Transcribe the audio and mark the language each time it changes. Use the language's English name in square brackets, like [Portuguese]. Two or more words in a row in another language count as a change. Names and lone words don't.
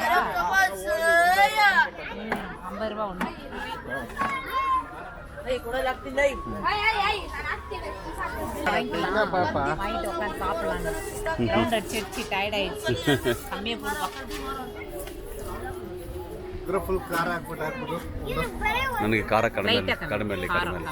[Tamil] ₹50 ஒன்று வாங்கிட்டு உட்காந்து சாப்பிடலான்னு ரவுண்ட் அடிச்சு டயர்ட் ஆயிடுச்சு கம்மியாக போடுவோம் [Kannada] ಫುಲ್ ಖಾರ ಹಾಕ್ಬಿಟ್ಟು ನನಗೆ ಖಾರ ಕಡಿಮೆ ಲೈಟಾಗಿ ಕಡಿಮೆ ಇರಲಿ ಖಾರ ಕಡಿಮೆ